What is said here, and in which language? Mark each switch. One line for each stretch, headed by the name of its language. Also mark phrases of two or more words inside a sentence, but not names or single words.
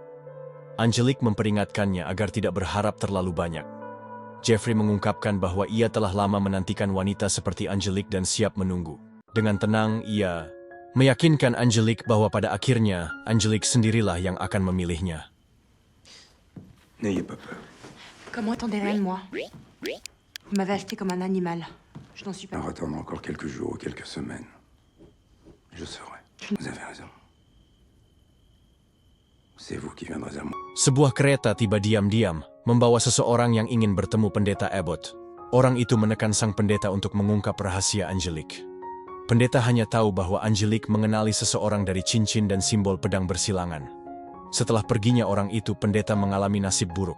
Indonesian: Angelique memperingatkannya agar tidak berharap terlalu banyak. Jeffrey mengungkapkan bahwa ia telah lama menantikan wanita seperti Angelique dan siap menunggu. Dengan tenang, ia meyakinkan Angelique bahwa pada akhirnya Angelique sendirilah yang akan memilihnya.
French: N'ayez pas peur. Comment attendez rien de moi? Vous m'avez acheté comme un animal. Je n'en suis pas. En attendant encore quelques jours ou quelques semaines, je saurai. Vous avez raison. C'est vous qui viendrez à moi.
Indonesian: Sebuah kereta tiba diam-diam, membawa seseorang yang ingin bertemu pendeta Abbott. Orang itu menekan sang pendeta untuk mengungkap rahasia Angelique. Pendeta hanya tahu bahwa Angelique mengenali seseorang dari cincin dan simbol pedang bersilangan. Setelah perginya orang itu, pendeta mengalami nasib buruk.